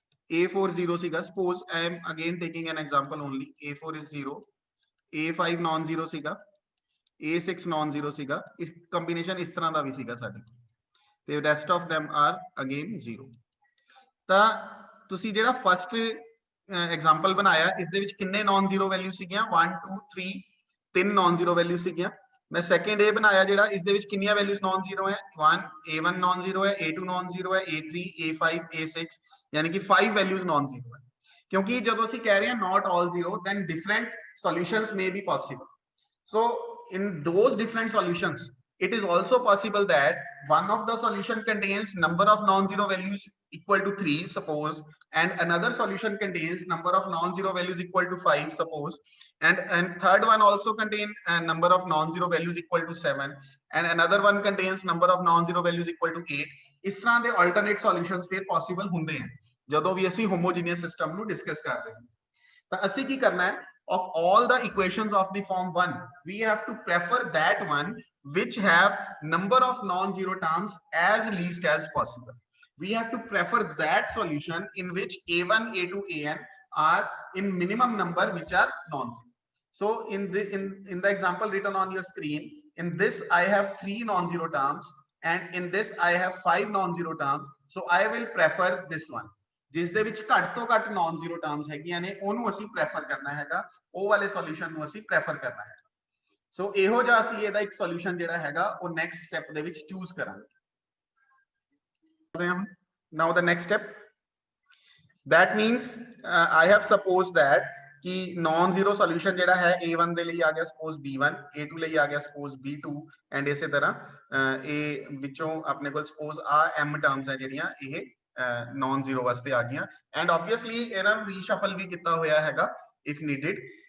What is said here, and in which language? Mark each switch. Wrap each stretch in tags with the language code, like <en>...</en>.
<en>A4 zero ਸੀਗਾ, suppose I am again taking an example only, A4 is zero, A5 non zero ਸੀਗਾ, A6 non zero ਸੀਗਾ,</en> <pa>ਇਸ combination ਇਸ ਤਰ੍ਹਾਂ ਦਾ ਵੀ ਸੀਗਾ ਸਾਡੇ ਤੇ</pa> <en>rest of them are again zero।</en> <pa>ਤਾਂ ਤੁਸੀਂ ਜਿਹੜਾ ਫਸਟ ਐਗਜ਼ਾਮਪਲ ਬਣਾਇਆ ਇਸ ਦੇ ਵਿੱਚ ਕਿੰਨੇ ਨਾਨ ਜ਼ੀਰੋ ਵੈਲਿਊ ਸੀਗੀਆਂ 1 2 3 ਤਿੰਨ ਨਾਨ ਜ਼ੀਰੋ ਵੈਲਿਊ ਸੀਗੀਆਂ। ਮੈਂ ਸੈਕੰਡ ਇਹ ਬਣਾਇਆ ਜਿਹੜਾ ਇਸ ਦੇ ਵਿੱਚ ਕਿੰਨੀਆਂ ਵੈਲਿਊਜ਼ ਨਾਨ ਜ਼ੀਰੋ ਹੈ 1 A1 ਨਾਨ ਜ਼ੀਰੋ ਹੈ, A2 ਨਾਨ ਜ਼ੀਰੋ ਹੈ, A3 A5 A6</pa> <hi>यानी कि 5 वैल्यूज नॉन जीरो है,</hi> <pa>क्योंकि जब ਅਸੀਂ कह रहे हैं not all zero</pa> <en>then different solutions may be possible, so in those different solutions it is also possible that one of the solution contains number of non-zero values equal to 3 suppose, and another solution contains number of non-zero values equal to 5 suppose, and third one also contain a number of non-zero values equal to 7, and another one contains number of non-zero values equal to 8।</en> <pa>ਇਸ ਤਰ੍ਹਾਂ ਦੇ alternate solutions ਫਿਰ possible ਹੁੰਦੇ ਹਨ ਜਦੋਂ ਵੀ ਅਸੀਂ homogeneous system ਨੂੰ discuss ਕਰਦੇ ਹਾਂ। ਤਾਂ ਅਸੀਂ ਕੀ ਕਰਨਾ ਹੈ,</pa> <en>of all the equations of the form 1 we have to prefer that one which have number of non-zero terms as least as possible, we have to prefer that solution in which A1 A2 AN are in minimum number which are non-zero। so in the example written on your screen, in this I have 3 non-zero terms and in this I have 5 non-zero terms, so I will prefer this one</en> <pa>ਜਿਸ ਦੇ ਵਿੱਚ ਘੱਟ ਤੋਂ ਘੱਟ naan zero terms ਹੈਗੀਆਂ ਨੇ ਉਹਨੂੰ ਅਸੀਂ ਪ੍ਰੈਫਰ ਕਰਨਾ ਹੈਗਾ, ਉਹ ਵਾਲੇ ਸੋਲੂਸ਼ਨ ਨੂੰ ਅਸੀਂ ਪ੍ਰੈਫਰ ਕਰਨਾ ਹੈ। ਸੋ ਇਹੋ ਜਿਹਾ ਅਸੀਂ ਇਹਦਾ ਇੱਕ ਸੋਲੂਸ਼ਨ ਜਿਹੜਾ ਹੈਗਾ ਉਹ ਨੈਕਸਟ ਸਟੈਪ ਦੇ ਵਿੱਚ ਚੂਜ਼ ਕਰਾਂਗੇ। ਨਾਓ the next step,</pa> <en>that means I have supposed that</en> <pa>कि नॉन जीरो सॉल्यूशन ਜਿਹੜਾ ਹੈ A1 ਦੇ ਲਈ ਆ ਗਿਆ suppose B1, A2 ਲਈ ਆ ਗਿਆ suppose B2 ਐਂਡ ਇਸੇ ਤਰ੍ਹਾਂ ਇਹ ਵਿੱਚੋਂ ਆਪਣੇ ਕੋਲ suppose ਆ M ਟਰਮਸ ਹੈ ਜਿਹੜੀਆਂ ਇਹ ਨॉन ਜ਼ੀਰੋ ਵਾਸਤੇ ਆ ਗਈਆਂ ਐਂਡ ਆਬਵੀਅਸਲੀ ਇਹਨਾਂ ਨੂੰ ਰੀਸ਼ਫਲ ਵੀ ਕੀਤਾ ਹੋਇਆ ਹੈਗਾ ਇਫ ਨੀਡਡ।</pa>